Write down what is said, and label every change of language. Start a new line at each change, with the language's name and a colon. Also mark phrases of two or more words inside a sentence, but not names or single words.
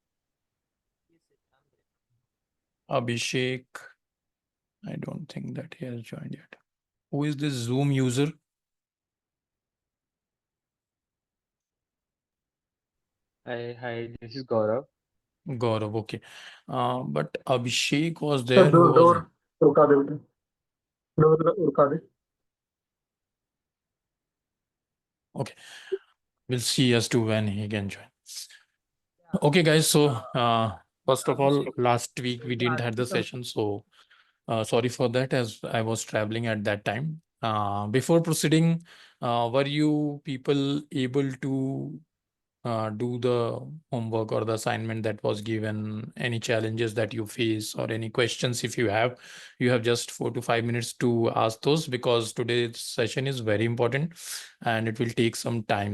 English: Abhishek, I don't think that he has joined yet. Who is this Zoom user? Hi, this is Gaurav. Gaurav, okay. But Abhishek was सर there who was
Hindi: डोर रुका दे बेटा डोर रुका दे
English: okay. We'll see as to when he can join. Okay, guys. So first of all, last week we didn't have the session, so sorry for that as I was traveling at that time. Before proceeding, were you people able to do the homework or the assignment that was given, any challenges that you face or any questions if you have just 4 to 5 minutes to ask those, because today's session is very important and it will take some time.